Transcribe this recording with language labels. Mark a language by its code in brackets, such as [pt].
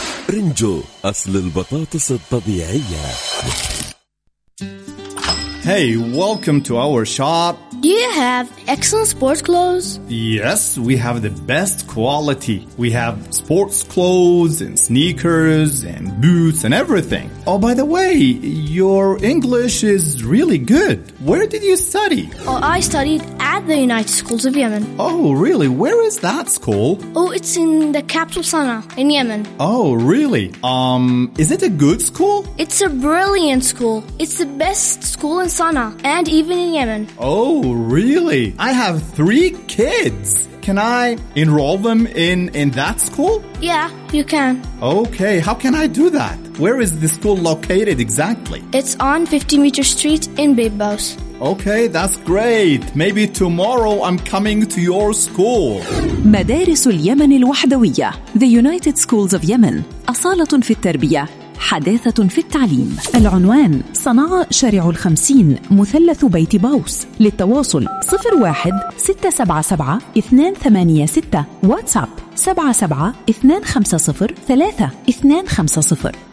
[ar] رينجو أصل البطاطس الطبيعية. [en] Hey, welcome to our shop. Do you have excellent sports clothes? Yes, we have the best quality. We have sports clothes and sneakers and boots and everything. Oh, by the way, your English is really good. Where did you study? Oh, I studied at the United Schools of Yemen. Oh, really? Where is that school? Oh, it's in the capital Sana'a in Yemen. Oh, really? Is it a good school? It's a brilliant school. It's the best school in Sana'a and even in Yemen. Oh, really? I have 3 kids. Can I enroll them in that school? Yeah, you can. Okay, how can I do that? Where is the school located exactly? It's on 50 Meter Street in Babbos. Okay, that's great. Maybe tomorrow I'm coming to your school. [ar] مدارس اليمن الوحدوية. [en] The United Schools of Yemen. [ar] أصالة في التربية. حداثة في التعليم. العنوان: صنعاء شارع 50 مثلث بيت باوس. للتواصل: 01-677-286. واتساب: 77-250-3250.